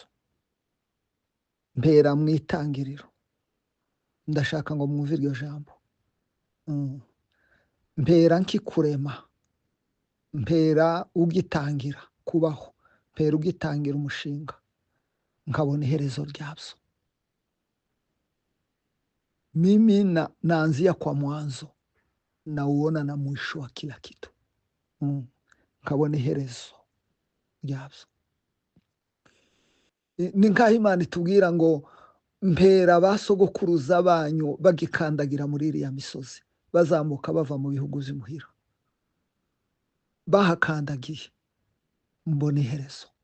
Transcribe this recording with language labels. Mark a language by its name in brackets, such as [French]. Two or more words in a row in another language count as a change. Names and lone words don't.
[Kinyarwanda] Mpera mu itangiriro. Ndashaka ngo mwumve iryo jambo. Mpera nkikurema. Mpera ugitangira kubaho. Mpera ugitangira umushinga. Nkabona iherezo ryabyo. [Swahili] Mimi naanzia kwa mwanzo na uona na mwisho wa kila kitu. [Kinyarwanda] Nkabona iherezo ryabyo. Ni nkaho Imana itubwira ngo mpera basogokuruza banyu bagikandagira muri iriya misozi, bazamuka bava mu bihugu z'imuhira, bahakandagiye, mbona iherezo.